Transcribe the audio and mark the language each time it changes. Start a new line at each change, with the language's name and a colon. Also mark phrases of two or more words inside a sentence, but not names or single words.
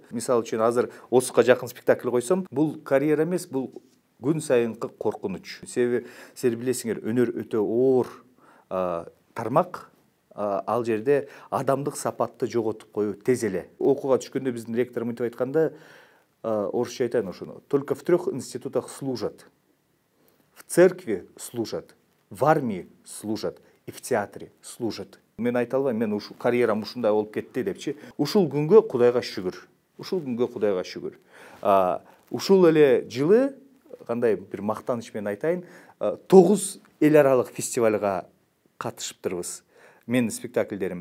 Kyrgyz: Мисалы үчүн азыр 30га жакын спектакль койсом, бул карьера эмес, бул күн сайынкы коркунуч. Себеби силер билесиңер, өнөр өтө оор тармак. Ал жерде адамдык сапатты жоготуп коюу тез эле. Окууга түшкөндө биздин ректор мынтип айтканда, орысша айтайын ошону.
Russian: Только в 3 институтах служат. В церкви служат, в армии служат и в театре служат.
Kyrgyz: Мен айта албайм, мен карьерам ушундай болуп кетти депчи. Ушул күнгө Кудайга шүгүр. Ушул күнгө Кудайга шүгүр. Ушул эле жылы кандай бир мактаныч менен айтайын, 9 эл аралык фестивалга катышыптырбыз. Мен спектакльдерим.